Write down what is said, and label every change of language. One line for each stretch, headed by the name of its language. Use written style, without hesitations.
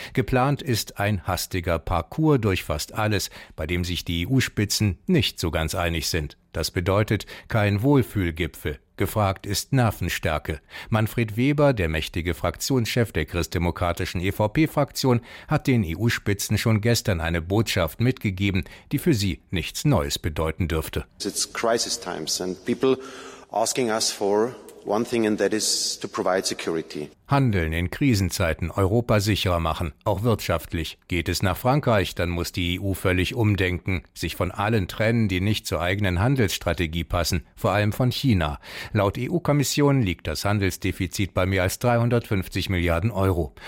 German: Geplant ist ein hastiger Parcours durch fast alles, bei dem sich die EU-Spitzen nicht so ganz einig sind. Das bedeutet kein Wohlfühlgipfel. Gefragt ist Nervenstärke. Manfred Weber, der mächtige Fraktionschef der christdemokratischen EVP-Fraktion, hat den EU-Spitzen schon gestern eine Botschaft mitgegeben, die für sie nichts Neues bedeuten dürfte.
English: It's crisis times and people asking us for one thing and that is to provide security.
German: Handeln in Krisenzeiten, Europa sicherer machen, auch wirtschaftlich. Geht es nach Frankreich, dann muss die EU völlig umdenken, sich von allen trennen, die nicht zur eigenen Handelsstrategie passen, vor allem von China. Laut EU-Kommission liegt das Handelsdefizit bei mehr als 350 Milliarden Euro.